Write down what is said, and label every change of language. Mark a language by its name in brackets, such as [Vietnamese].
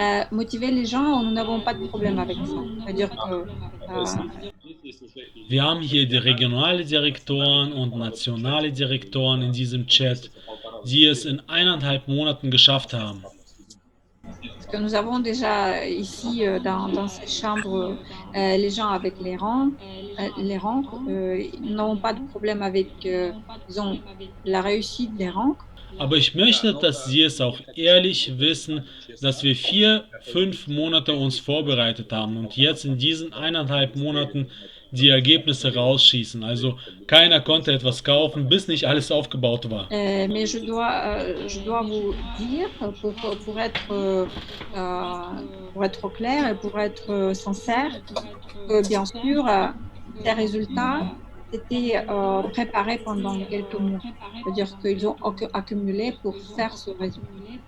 [French] Motiver les gens, nous n'avons pas de problème avec ça. C'est-à-dire que [German] Wir haben hier die regionale Direktoren und nationale Direktoren in diesem Chat, die es in 1,5 Monaten geschafft haben. [French] Parce que nous avons déjà ici dans ces chambres les gens avec les rangs, nous n'avons pas de problème avec disons, la réussite des rangs. [German] Aber ich möchte, dass Sie es auch ehrlich wissen, dass wir 4, 5 Monate uns vorbereitet haben und jetzt in diesen 1,5 Monaten die Ergebnisse rausschießen. Also keiner konnte etwas kaufen, bis nicht alles aufgebaut war. [French] Mais je dois vous dire, pour être clair et pour être sincère, que bien sûr, ces résultats étaient préparés pendant quelques mois. C'est-à-dire qu'ils ont accumulé pour faire ce résultat.